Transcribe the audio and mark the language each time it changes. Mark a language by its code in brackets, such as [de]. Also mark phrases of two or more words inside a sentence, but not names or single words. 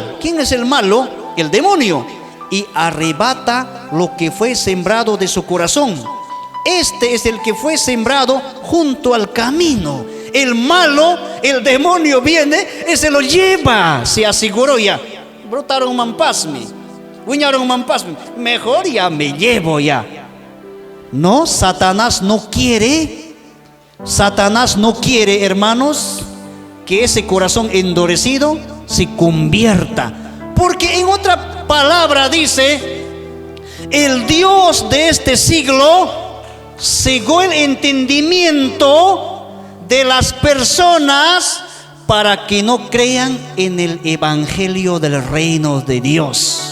[es] ¿Quién es el malo? El demonio. Y arrebata lo que fue sembrado de su corazón. Este es el que fue sembrado junto al camino. El malo, el demonio viene y se lo lleva. Se aseguró ya. Brotaron mampasmi, uñaron mampasmi. Mejor ya me llevo ya. No, Satanás no quiere. Satanás no quiere, hermanos, que ese corazón endurecido se convierta. Porque en otra palabra dice: el Dios de este siglo cegó el entendimiento de las personas para que no crean en el evangelio del reino de Dios.